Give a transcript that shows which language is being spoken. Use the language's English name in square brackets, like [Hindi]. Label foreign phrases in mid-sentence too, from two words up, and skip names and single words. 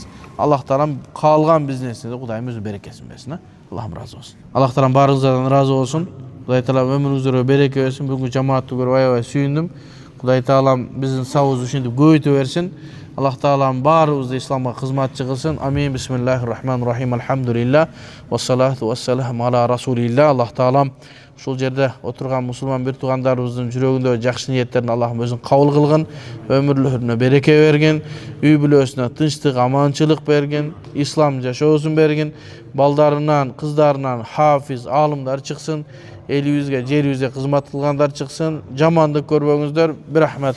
[Kyrgyz] Аллах Таалам каалган бизнесинде Кудайым өзү берекесин берсин. Аллахым разы болсун. Аллах Таалам баарыңыздардан разы болсун. Кудай Таалам өмүрүңүздөргө береке берсин. Бүгүнкү жамаатты көрүп аябай сүйүндүм. Кудай Таалам биздин сабыбызды ушинтип көбөйтө берсин. Аллах Таалам баарыбызды исламга кызматчы кылсын. Амин. [Arabic] بسم الله الرحمن الرحيم. Алхамдулиллах. والصلاة والسلام على رسول الله. [Kyrgyz] Аллах Таалам ушул жерде отурган мусулман бир туугандарыбыздын жүрөгүндөгү жакшы ниеттерин Аллахым өзүн кабыл кылгын, өмүрлөрүнө береке берген, үй бүлөсүнө тынчтык, аманчылык берген, ислам жашоосун берген, балдарынан, кыздарынан хафиз, алымдар чыксын, элибизге, жерибизге кызмат кылгандар чыксын, жамандык көрбөңүздөр, бир рахматке.